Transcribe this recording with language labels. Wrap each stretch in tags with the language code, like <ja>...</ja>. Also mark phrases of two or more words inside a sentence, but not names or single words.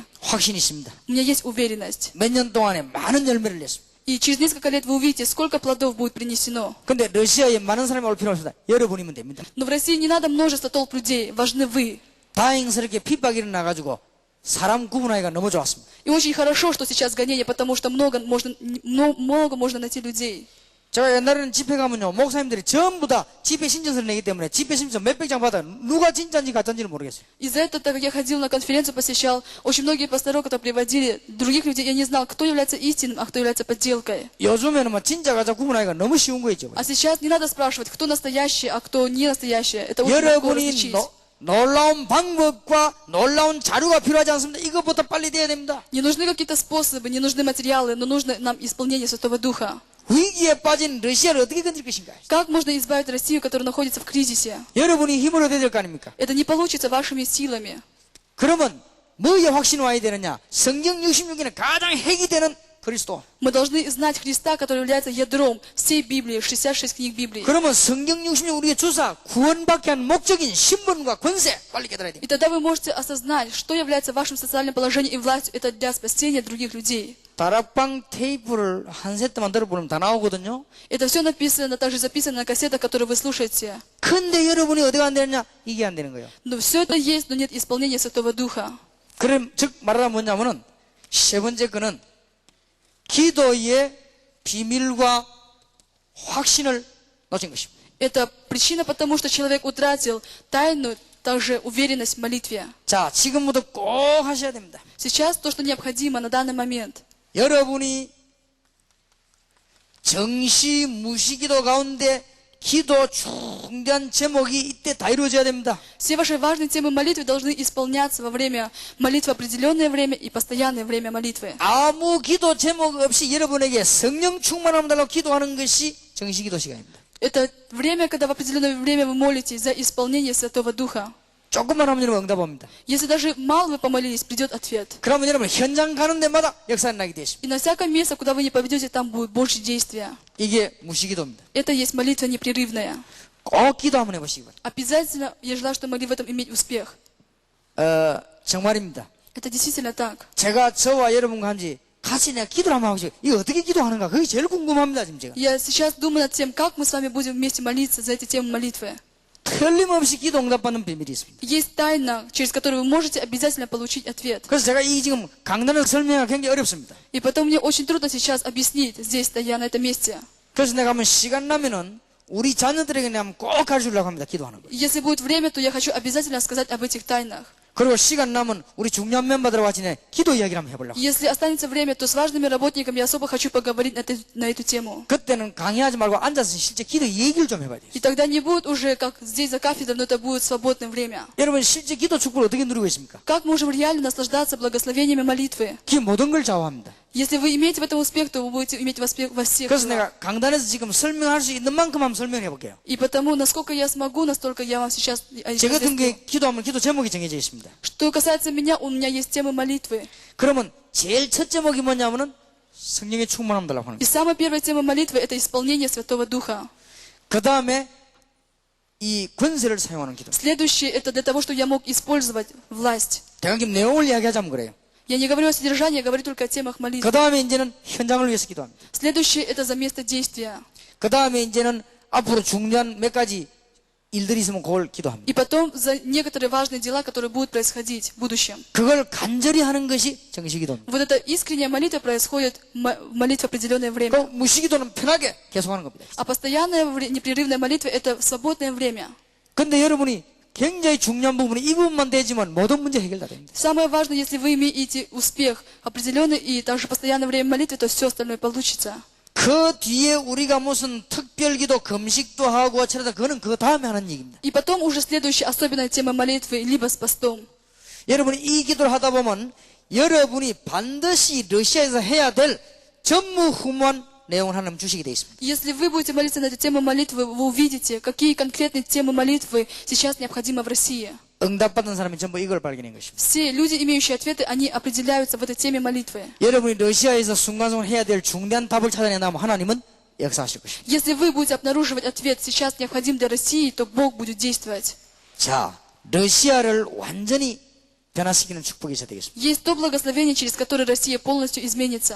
<ko>확신이 있습니다.</ko> <ru>У меня есть уверенность.</ru> <ko>몇 년 동안에 많은 열매를 냈습니다.</ko> <ru>И через несколько лет вы увидите, сколько плодов будет принесено.</ru> <ko>근데 러시아에 많은 사람이 올 필요 없습니다. 여러분이면 됩니다.</ko> <ru>Но в России не надо множество толп людей, важны вы.</ru> <ko>다행스럽게 핍박이 일어나가지고 사람 구분하기가 너무 좋았습니다.</ko> <ru>И очень хорошо, что сейчас гонение, потому что много можно найти людей.</ru> <ko>제가 옛날에는 집회 가면요, 목사님들이 전부 다 집회 신청서를 내기 때문에 집회 신청서 몇백 장 받아 누가 진짜인지 가짜인지는 모르겠어요.</ko> <ru>Из-за этого, так как я ходил на конференцию, посещал, очень многие пасторы, которые приводили других людей, я не знал, кто является истинным, а кто является подделкой.</ru> <ko>요즘에는 뭐 진짜 가짜 구분하기가 너무 쉬운 거 있죠.</ko> <ru>А сейчас не надо спрашивать, кто настоящий, а кто не настоящий. Это очень легко 여러분이 различить.</ru> <ko>놀라운 방법과 놀라운 자료가 필요하지 않습니다. 이것부터 빨리 돼야 됩니다.</ko> <ru>Не нужны какие-то способы, не нужны материалы, но нужно нам исполнение Святого Духа.</ru> <ko>위기에 빠진 러시아를 어떻게 건질 것인가?</ko> <ru>Как можно избавить Россию, которая находится в кризисе?</ru> <ko>여러분이 힘으로 해야 될 거 아닙니까?</ko> <ru>Это не получится вашими силами.</ru> <ko>그러면 뭐에 확신 와야 되느냐? 성경 66에는 가장 핵이 되는 그리스도.</ko> <ru>Мы должны знать Христа, который является ядром всей Библии, 66 книг Библии.</ru> <ko>그러면 성경 66 우리의 주사 구원받게 한 목적인 신분과 권세 빨리 깨달아야 됩니다.</ko> <ru>И тогда вы можете осознать, что является вашим социальным положением и властью. Это для спасения других людей.</ru> <ko>다락방 테이프를 한 세트만 들어보면 다 나오거든요.</ko> <ru>Это все написано, также записано на кассетах, которые вы слушаете.</ru> <ko>근데 여러분이 어디가 안 되느냐? 이게 안 되는 거예요.</ko> <ru>Но все это есть, но нет исполнения Святого Духа.</ru> <ko>그럼 즉 말하자면 뭐냐면은 세 번째 거는 기도의 비밀과 확신을 놓친 것입니다.</ko> <ru>Это причина потому, что человек утратил тайну, также уверенность в молитве.</ru> <ko>자, 지금부터 꼭 하셔야 됩니다.</ko> <ru>Сейчас то, что необходимо на данный момент.</ru> <ko>여러분이 정시 무시기도 가운데 기도 중대한 제목이 이때 다 이루어져야 됩니다.</ko> <ru>Все ваши важные темы молитвы должны исполняться во время молитвы, определенное время и постоянное время молитвы.</ru> <ko>아무 기도 제목 없이 여러분에게 성령 충만함을 달라고 기도하는 것이 정시기도 시간입니다.</ko> <ru>Это время, когда в определенное время вы молитесь за исполнение Святого Духа.</ru> <ko>조금만 하면 여러분 응답합니다.</ko> <ru>Если даже мало вы помолились, придет ответ.</ru> <ko>그러면 여러분 현장 가는 데마다 역사가 나게 되어 있습니다.</ko> <ru>И на всяком месте, куда вы не поведете, там будет больше действия.</ru> <ko>이게 무시기도입니다.</ko> <ru>Это есть молитва непрерывная.</ru> <ko>꼭 기도 한번 해보시기 바랍니다.</ko> <ru>Обязательно, я желаю, что могли в этом иметь успех.</ru> <ko>정말입니다.</ko> <ru>Это действительно так.</ru> <ko>제가 저와 여러분과 한지 같이 내가 기도를 한번 하고 싶어요. 이거 어떻게 기도하는가? 그게 제일 궁금합니다, 지금 제가.</ko> <ru>Я сейчас думаю над тем, как мы с вами будем вместе молиться за эти темы молитвы.</ru> <ko>틀림없이 기도 응답받는 비밀이 있습니다.</ko> <ru>Есть тайна, через которую вы можете обязательно получить ответ.</ru> <ko>그래서 제가 이 지금 강단을 설명하기 굉장히 어렵습니다.</ko> <ru>И потом мне очень трудно сейчас объяснить, здесь стоя на этом месте.</ru> <ko>그래서 내가 한번 시간 나면은 우리 자녀들에게 내가 꼭 가르치려고 합니다. 기도하는 거.</ko> <ru>Если будет время, то я хочу обязательно сказать об этих тайнах.</ru> <ko>그리고 시간 나면 우리 중요한 멤버들과 같이 내 기도 이야기를 한번 해보려고.</ko> <ru>Если останется время, то с важными работниками я особо хочу поговорить на эту тему.</ru> <ko>그때는 강의하지 말고 앉아서 실제 기도 얘기를 좀 해봐야 돼요.</ko> <ru>И тогда не будет уже, как здесь за кафедрой, но это будет свободное время.</ru> <ko>여러분 실제 기도 축복을 어떻게 누리고 있습니까?</ko> <ru>Как можем реально наслаждаться благословениями молитвы?</ru> <ko>그 모든 걸 좌우합니다.</ko> <ru>Если вы имеете в этом успех, то вы будете иметь успех во всех 그래서 делах.</ru> <ko>내가 강단에서 지금 설명할 수 있는 만큼 한번 설명해 볼게요.</ko> <ru>И потому, насколько я смогу, настолько я вам сейчас</ru> <ko>제 같은</ko> <ru>разъясню.</ru> <ko>게 기도하면 기도 제목이 정해져 있습니다.</ko> <ru>Что касается меня, у меня есть темы молитвы.</ru> <ko>그러면 제일 첫 제목이 뭐냐면은 성령의 충만함 달라고 하는 И 거예요.</ko> <ru>самая первая тема молитвы – это исполнение Святого Духа.</ru> <ko>그 다음에 이 권세를 사용하는 기도.</ko> <ru>Следующее – это для того, чтобы я мог использовать власть.</ru> <ko>대강님 내용을 이야기하자면 그래요.</ko> <ru>Я не говорю о содержании, я говорю только о темах 그 молитвы.</ru> <ko>다음에 이제는 현장을 위해서 기도합니다.</ko> <ru>Следующее – это за место действия.</ru> <ko>그 다음에 이제는 앞으로 중요한 몇 가지 일들이 있으면 그걸 기도합니다.</ko> <ru>И потом за некоторые важные дела, которые будут происходить в будущем.</ru> <ko>그걸 간절히 하는 것이 정시기도입니다.</ko> <ru>Вот эта искренняя молитва происходит в молитве в определенное 그 время.</ru> <ko>무시기도는 편하게 계속하는 겁니다.</ko> <ru>А постоянная непрерывная молитва – это свободное время.</ru> <ko>근데 여러분이 굉장히 중요한 부분이 이 부분만 되지만 모든 문제 해결 다 됩니다.</ko> <ru>Самое важное, если вы имеете успех определенный и также постоянное время молитвы, то все остальное получится.</ru> <ko>그 뒤에 우리가 무슨 특별기도 금식도 하고 차례다 그거는 그 다음에 하는 얘기입니다.</ko> <ru>И потом уже следующая особенная тема молитвы, либо с постом.</ru> <ko>여러분이 이 기도를 하다 보면 여러분이 반드시 러시아에서 해야 될 전무후무한 내용을 하나님 주시게 되어 있습니다.</ko> <ru>Если вы будете молиться на эту тему молитвы, вы увидите, какие конкретные темы молитвы сейчас необходимы в России.</ru> <ko>응답받은 사람이 전부 이걸 발견한 것입니다.</ko> <ru>Все люди, имеющие ответы, они определяются в этой теме молитвы.</ru> <ko>여러분이 러시아에서 순간순간 해야 될 중대한 답을 찾아낸다면 하나님은 역사하실 것입니다.</ko> <ru>Если вы будете обнаруживать ответ сейчас необходим для России, то Бог будет действовать.</ru> <ko>자, 러시아를 완전히 변화시키는 축복이 있어야 되겠습니다.</ko> <ru>Есть то благословение, через которое Россия полностью изменится.</ru>